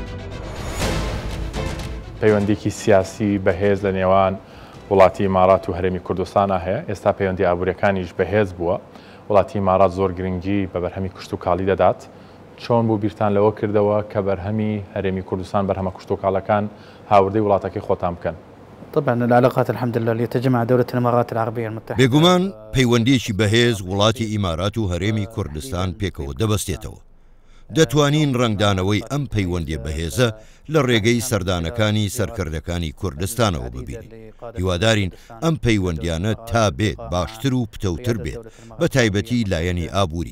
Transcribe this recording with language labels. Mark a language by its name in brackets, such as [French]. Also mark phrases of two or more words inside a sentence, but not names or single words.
[Central Kurdish] پەیوەندێکی سیاسی بەهێز لە نێوان وڵاتی ئیمارات و هەرێمی کوردستانە هەیە. ئێستا پەیوەندی ئابوووریەکانیش بەهێز بووە. وڵاتی ئیمارات زۆر گرنگی بە بەرهەمی کشت و کاڵی دەدات. چۆن بوو بیرتان لەوە کردەوە کە بەرهەمی هەرێمی کوردستان بەرهەمە کشت و کاڵەکان هاوردەی وڵاتەکەی خۆتان بکەن؟ [Arabic] طبعا العلاقات الحمد لله لتجمع دولة الإمارات العربية المتحدة. [Central Kurdish] بێگومان پەیوەندیەکی بەهێز وڵاتی ئیمارات و هەرێمی کوردستان پێکەوە دەبەستێتەوە. دەتوانین ڕنگدانەوەی ئەم پەیوەندیە بەهێزە لە ڕێگەی سەردانەکانی سەرکردەکانی کوردستانەوە ببینین. هیوادارین ئەم پەیوەندیانە تا بێت باشتر و پتەوتر بێت بە تایبەتی لایەنی ئابووری.